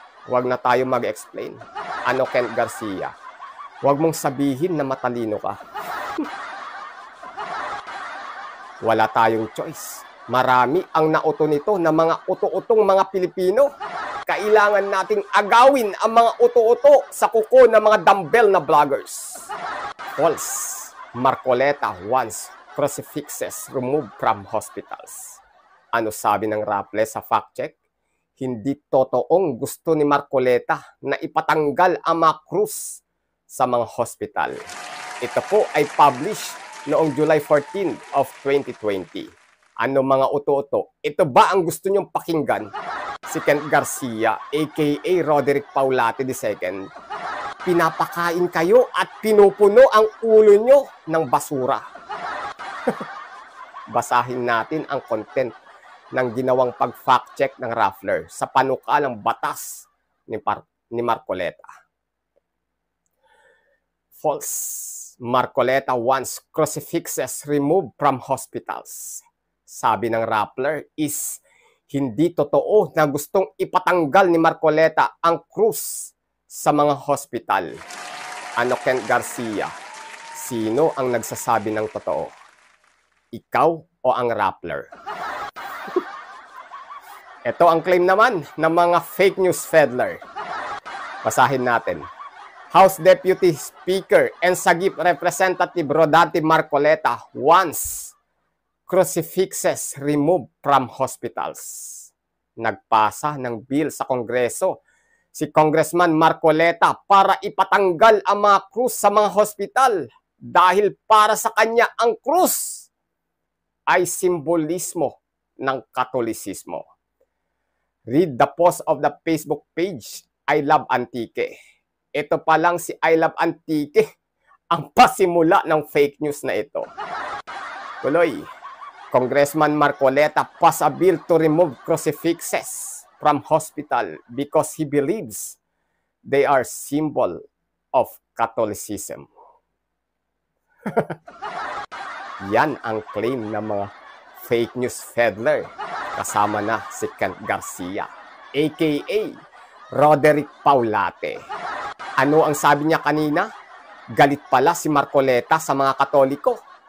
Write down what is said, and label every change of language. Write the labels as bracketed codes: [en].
[tl] Huwag na tayo mag-explain. Ano, Kent Garcia? Huwag mong sabihin na matalino ka. Wala tayong choice. Marami ang nauto nito na mga uto-utong mga Pilipino. Kailangan nating agawin ang mga uto-uto sa kuko ng mga dumbbell na vloggers. [en] False. Marcoleta wants crucifixes removed from hospitals. [tl] Ano sabi ng Rappler sa fact check? Hindi totoong gusto ni Marcoleta na ipatanggal ang mga krus sa mga hospital. Ito po ay [en] published [tl] noong July 14 of 2020. Ano mga uto-uto? Ito ba ang gusto nyong pakinggan? Si Kent Garcia, aka Roderick Paulate II. Pinapakain kayo at pinupuno ang ulo nyo ng basura. Basahin natin ang content ng ginawang pag-fact check ng Rappler sa panukalang batas ni Marcoleta. [en] False. Marcoleta wants crucifixes removed from hospitals. [tl] Sabi ng Rappler is hindi totoo na gustong ipatanggal ni Marcoleta ang krus sa mga hospital. Ano, Kent Garcia? Sino ang nagsasabi ng totoo? Ikaw o ang Rappler? Ito ang claim naman ng mga [en] fake news peddler. [tl] Basahin natin. [en] House Deputy Speaker and Sagip Representative Rodante Marcoleta wants crucifixes removed from hospitals. [tl] Nagpasa ng bill sa Kongreso si Congressman Marcoleta para ipatanggal ang mga krus sa mga hospital dahil para sa kanya ang krus ay simbolismo ng Katolisismo. [en] Read the post of the Facebook page, I Love Antique. [tl] Ito pa lang si I Love Antique ang pasimula ng fake news na ito. Tuloy, [en] Congressman Marcoleta pass a bill to remove crucifixes from hospital because he believes they are symbol of Catholicism. [tl] Yan ang claim ng mga [en] fake news peddler [tl] kasama na si Kent Garcia, aka Roderick Paulate. Ano ang sabi niya kanina? Galit pala si Marcoleta sa mga Katoliko.